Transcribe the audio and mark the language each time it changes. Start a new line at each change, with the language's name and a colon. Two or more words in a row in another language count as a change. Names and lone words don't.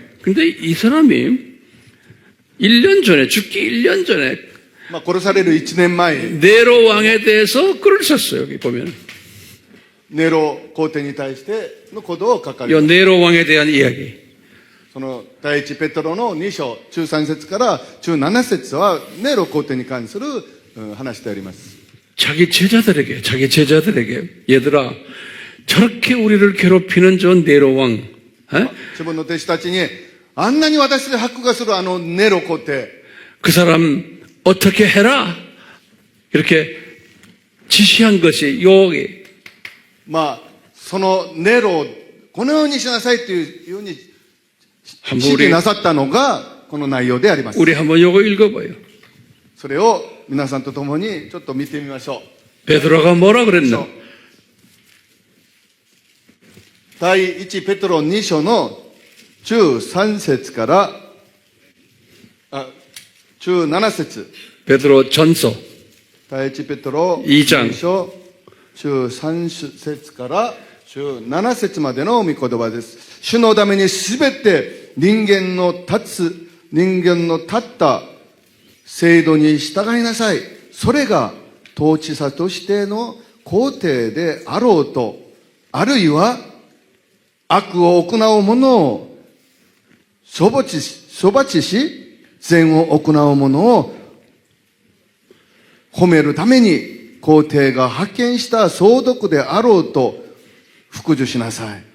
Korean: 근데 이 사람이 1년 전에, 죽기 1년 전에
Japanese: まあ殺される1年前、
Korean: 네로 왕에 대해서 글을 썼어요. 여기 보면.
Japanese: ネロ皇帝に対してのことを書かれ
Korean: 요
Japanese: ました。
Korean: 네로 왕에 대한 이야기.
Japanese: その第一ペテロの2章、中3節から中7節はネロ皇帝に関する話であります。
Korean: 자기 제자들에게 얘들아, 저렇게 우리를 괴롭히는 저 네로 왕, 에?
Japanese: 自分の弟子たちに、あんなに私で迫害するあのネロ皇帝、
Korean: 그 사람 어떻게 해라 이렇게 지시한 것이 여기
Japanese: まあ、そのネロをこのようにしなさいというように指
Korean: 한번
Japanese: 示なさったのがこの内容であります。
Korean: 우리 한번 요거 읽어봐요.
Japanese: それを皆さんと共にちょっと見てみましょう。
Korean: 베드로가 뭐라 그랬나?
Japanese: 第一ペテロ2章の中3節から中7節
Korean: 베드로 전서
Japanese: 第一ペテロ 2章 2章中3節から中7節までの御言葉です。主のためにすべて人間の立った制度に従いなさい。それが統治者としての皇帝であろうと、あるいは悪を行う者を処罰し、善を行う者を褒めるために皇帝が派遣した総督であろうと服従しなさい。